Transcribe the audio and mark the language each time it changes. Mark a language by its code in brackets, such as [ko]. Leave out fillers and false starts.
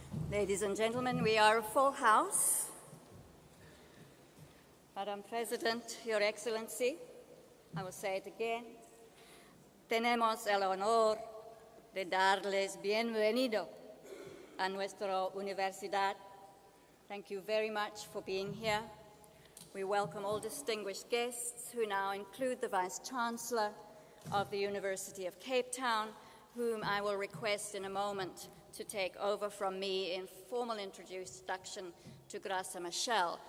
[en] Ladies and gentlemen, we are a full house. Madam President, Your Excellency, I will say it again. [es] Tenemos el honor de darles bienvenido a nuestra universidad. [en] Thank you very much for being here. We welcome all distinguished guests who now include the Vice-Chancellor of the University of Cape Town, whom I will request in a moment to take over from me in formal introduction to Graça Machel.